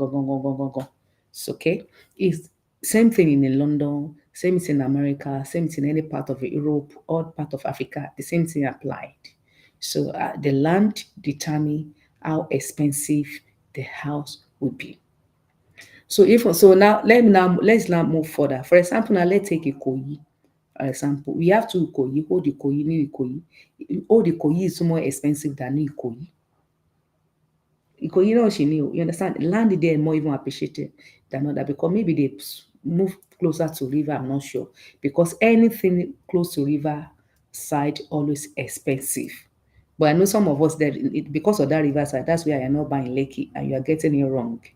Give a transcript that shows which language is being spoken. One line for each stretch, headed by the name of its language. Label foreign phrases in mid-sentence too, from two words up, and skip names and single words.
English: So, okay, it's same thing in London, same thing in America, same thing in any part of Europe, all part of Africa. The same thing applied. So the land determine how expensive the house would be. So let's now move further. For example, now let's take Ikoyi. For example, we have two Ikoyi, old Ikoyi, new Ikoyi. Old Ikoyi is more expensive than new Ikoyi. Ikoyi, she knew, you understand? Land there more even appreciated than other because maybe they move closer to river. I'm not sure because anything close to river side always expensive. But I know some of us that because of that riverside, that's why I am not buying Lekki and you are getting it wrong.